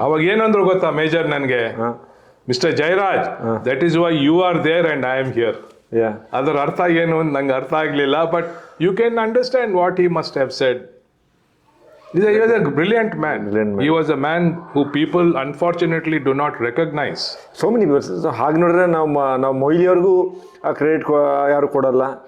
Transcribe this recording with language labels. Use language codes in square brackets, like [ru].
[kn] ಅವಾಗ ಏನಂದ್ರು ಗೊತ್ತಾ ಮೇಜರ್ ನನಗೆ? [en] Mister Jayaraj, that is why you are there and I am here. [kn] ಅದರ ಅರ್ಥ ಏನು ಅಂತ ನಂಗೆ ಅರ್ಥ ಆಗ್ಲಿಲ್ಲ, [en] But you can understand what he must have said. He was a brilliant man. He was a man who people unfortunately do not recognize. So many people. So [kn] ಹಾಗೆ ನೋಡಿದ್ರೆ ನಾವು ಮೊಯ್ಲಿ ಅವ್ರಿಗೂ ಆ ಕ್ರೆಡಿಟ್ ಯಾರು ಕೊಡಲ್ಲ.